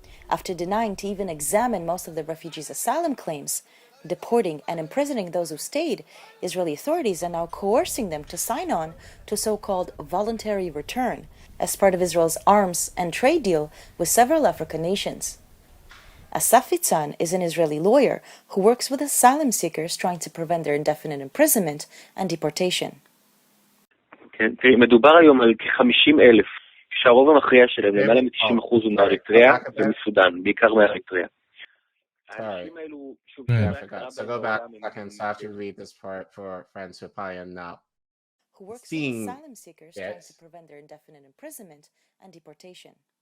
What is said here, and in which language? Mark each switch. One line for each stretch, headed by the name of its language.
English: After denying to even examine most of the refugees' asylum claims, deporting and imprisoning those who stayed, Israeli authorities are now coercing them to sign on to so-called voluntary return as part of Israel's arms and trade deal with several African nations. Asaf Itzan is an Israeli lawyer who works with asylum seekers trying to prevent their indefinite imprisonment and deportation.
Hebrew: כן, תראי, מדובר היום על כ-50,000, שהרוב המכריע שלהם, למעלה מ-90% הוא מאריתריאה ומסודן, בעיקר מאריתריאה. האנשים האלו, שוב,
English: so go back a second, so I have to read this part for friends who probably are not seeing asylum seekers trying to prevent their indefinite imprisonment and deportation.